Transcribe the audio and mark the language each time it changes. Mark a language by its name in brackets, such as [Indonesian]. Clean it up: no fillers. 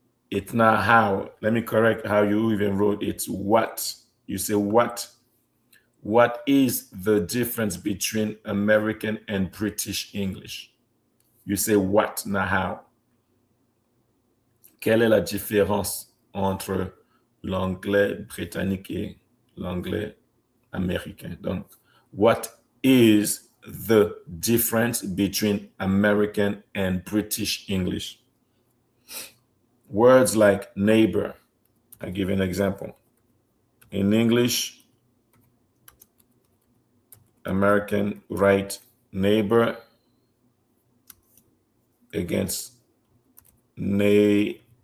[English] It's not how. Let me correct how you even wrote. It's what. You say what. What is the difference between American and British English? You say what, not how. [French] Quelle est la différence entre l'anglais britannique et l'anglais américain? Donc, [English] what is the difference between American and British English? Words like neighbor. I'll give you an example. In English, American write neighbor against neighbor.